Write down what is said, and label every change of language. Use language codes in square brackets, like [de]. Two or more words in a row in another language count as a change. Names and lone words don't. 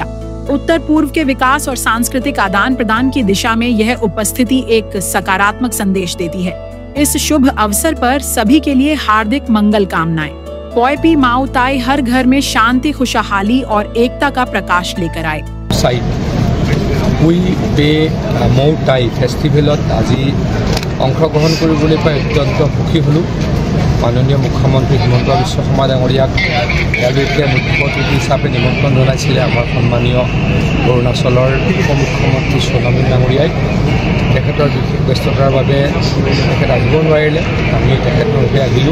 [hi] उत्तर पूर्व के विकास और सांस्कृतिक आदान प्रदान की दिशा में यह उपस्थिति एक सकारात्मक संदेश देती है। इस शुभ अवसर पर सभी के लिए हार्दिक मंगल कामनाएं। पोय पी माऊ ताई हर घर में शांति, खुशहाली और एकता का प्रकाश लेकर आए। [as] पोय पी माऊ ताई फेस्टिवलत আজি অংশগ্ৰহণ কৰিবলৈ পাই অত্যন্ত সুখী হ'লোঁ। মাননীয় মুখ্যমন্ত্ৰী হিমন্ত বিশ্ব শৰ্মা ডাঙৰীয়াক ইয়ালৈকে মুখ্য অতিথি হিচাপে নিমন্ত্ৰণ জনাইছিলে আমাৰ সন্মানীয় অৰুণাচলৰ উপমুখ্যমন্ত্ৰী সোণামী ডাঙৰীয়াই। তেখেতৰ বিশেষ ব্যস্ততাৰ বাবে তেখেত আহিব নোৱাৰিলে, আমি তেখেতৰ বাবে আহিলোঁ।